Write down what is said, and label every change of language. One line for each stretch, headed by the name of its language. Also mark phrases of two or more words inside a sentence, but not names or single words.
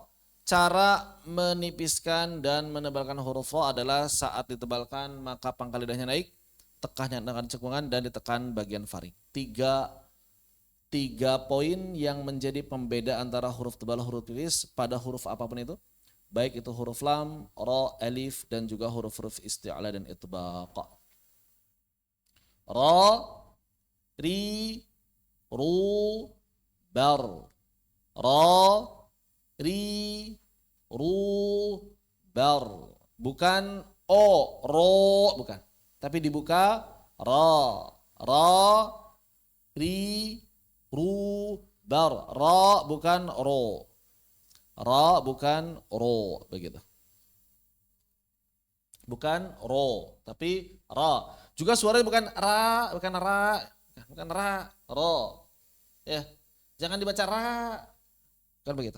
Indonesian: Cara menipiskan dan menebalkan huruf ro adalah saat ditebalkan maka pangkal lidahnya naik, tekahnya dengan cekungan dan ditekan bagian faring. Tiga poin yang menjadi pembeda antara huruf tebal huruf tipis pada huruf apapun itu, baik itu huruf lam, ro, alif dan juga huruf-huruf isti'la dan itbaq. Ro, ri, ru, bar. Ro, ri, ru, bar. Bukan o, ro, bukan. Tapi dibuka ra, ra, ri, ru, bar. Ra bukan ro. Ra bukan ro, begitu. Bukan ro, tapi ra. Juga suaranya bukan ra, bukan ra, bukan ra, ro. Ya, jangan dibaca ra, kan begitu.